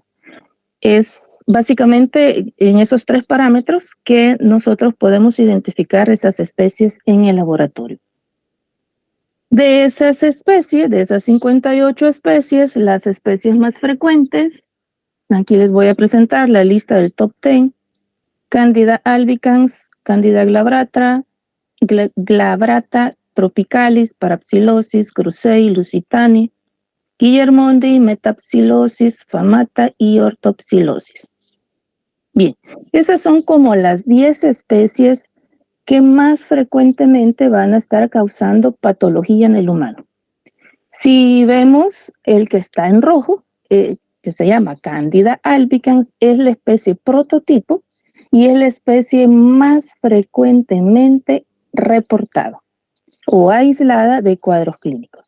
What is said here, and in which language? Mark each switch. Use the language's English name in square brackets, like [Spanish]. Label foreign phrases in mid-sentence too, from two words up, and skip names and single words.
[Spanish] Es básicamente en esos 3 parámetros que nosotros podemos identificar esas especies en el laboratorio. De esas especies, de esas 58 especies, las especies más frecuentes, aquí les voy a presentar la lista del top 10, Candida albicans, Candida glabrata, tropicalis, Parapsilosis, Grusei, Lusitani, Guillermondi, Metapsilosis, Famata y Orthopsilosis. Bien, esas son como las 10 especies que más frecuentemente van a estar causando patología en el humano. Si vemos el que está en rojo, que se llama Candida albicans, es la especie prototipo y es la especie más frecuentemente reportada o aislada de cuadros clínicos.